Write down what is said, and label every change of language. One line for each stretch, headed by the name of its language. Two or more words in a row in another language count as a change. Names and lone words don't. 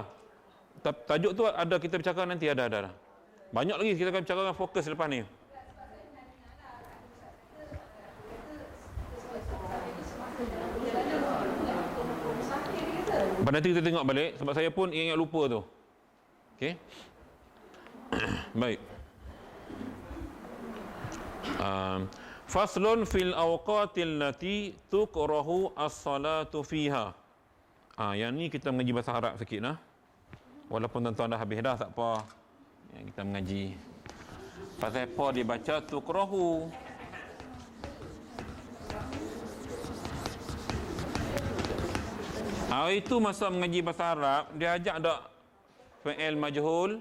Malay: Tajuk tu ada kita bercakap nanti, ada. Banyak lagi kita akan bercakap fokus lepas ni. Nanti kita tengok balik sebab saya pun ingat lupa tu. Okey. Baik.
Arabic: فصل في الأوقات التي تكره الصلاة فيها.
Malay: Yang ni kita mengaji bahasa Arab sikit lah. Walaupun tuan-tuan dah habis dah, tak apa. Yang kita mengaji. Pasal apa dibaca tukrahu? Hari itu masa mengaji bahasa Arab, dia ajak tak
Arabic: فعل مجهول?